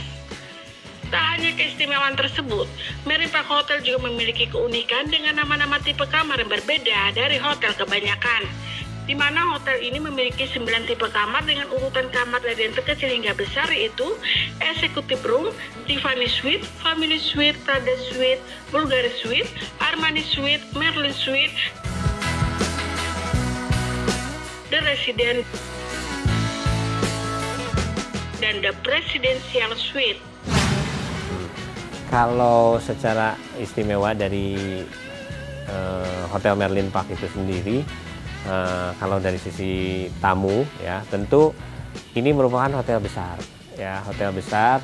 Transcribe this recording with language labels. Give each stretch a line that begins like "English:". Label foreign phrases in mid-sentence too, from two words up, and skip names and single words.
Indonesian: Tak hanya keistimewaan tersebut, Merlin Park Hotel juga memiliki keunikan dengan nama-nama tipe kamar yang berbeda dari hotel kebanyakan, di mana hotel ini memiliki 9 tipe kamar dengan urutan kamar dari yang terkecil hingga besar, yaitu Executive Room, Tiffany Suite, Family Suite, Prada Suite, Bulgari Suite, Armani Suite, Merlin Suite, The Resident, dan The Presidential Suite. Kalau secara istimewa dari Hotel Merlin Park itu sendiri, kalau dari sisi tamu ya tentu ini merupakan hotel besar ya, hotel besar.